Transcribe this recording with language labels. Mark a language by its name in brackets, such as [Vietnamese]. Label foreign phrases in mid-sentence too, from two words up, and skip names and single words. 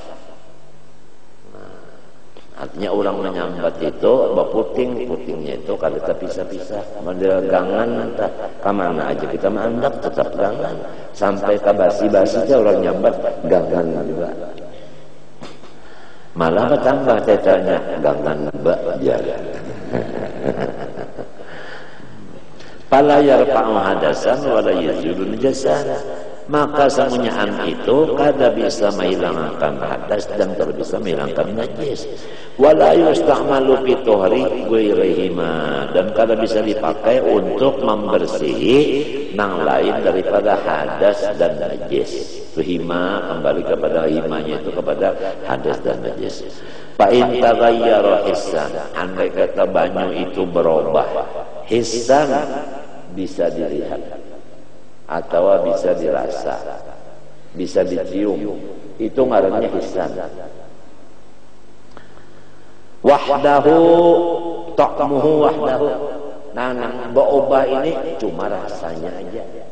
[Banjar] Artinya orang menyambat itu putingnya itu kada terpisah-pisah. Model gangan entah kemana aja kita menganggap tetap gangan, sampai ke basi-basi aja orang nyambat gangan juga. Malah bertambah tetanya gangan mbak jaga. [Arabic] فلا يرفع حدثا ولا يزيد نجسا, [Banjar] maka semuanyaan itu kada bisa menghilangkan hadas dan kada bisa menghilangkan najis. [Arabic] ولا يستعمل في طهر غيرهما, [Banjar] dan kada bisa dipakai untuk membersihi nang lain daripada hadas dan najis. Hima kembali kepada himanya itu kepada hadas dan najis. [Arabic] فإن تغير حسا, [Banjar] andai kata banyu itu berubah, hissan bisa dilihat atau bisa dirasa, bisa dicium, itu ngarannya hissan. [Arabic] وحده طعمه وحده, [Banjar] nah berubah ini cuma rasanya aja.